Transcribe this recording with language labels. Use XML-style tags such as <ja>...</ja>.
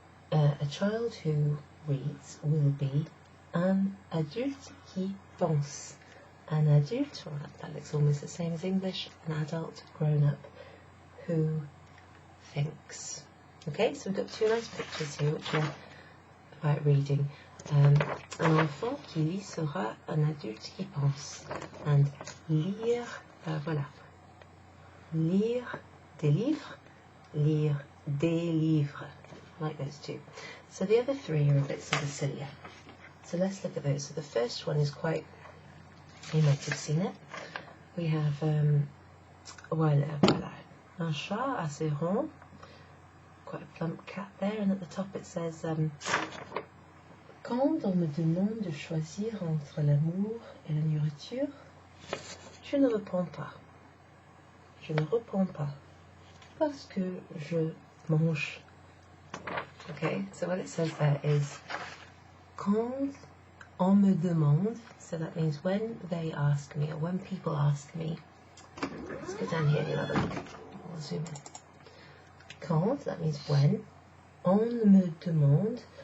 <en>A child who reads will be</en> <fr>un adulte qui pense.</fr> <en>An adulte, well, that looks almost the same as English, an adult, grown up, who thinks. Okay, so we've got two nice pictures here which are about reading.</en> <fr>Un enfant qui lit sera un adulte qui pense. And lire, voilà. Lire des livres, lire des livres.</fr> <en>I like those two. So the other three are a bit sort of sillier. So let's look at those. So the first one is quite, you might have seen it. We have,</en> <fr>voilà, un chat assez rond,</fr> <en>quite a plump cat there, and at the top it says,</en> <fr>quand on me demande de choisir entre l'amour et la nourriture, je ne réponds pas. Je ne réponds pas, parce que je mange.</fr> <en>Okay, so what it says there is,</en> <fr>quand on me demande,</fr> <en>so that means when they ask me, or when people ask me. Let's go down here and have a look. We'll zoom in. Quand, that means when.</en> <fr>On me demande.</fr>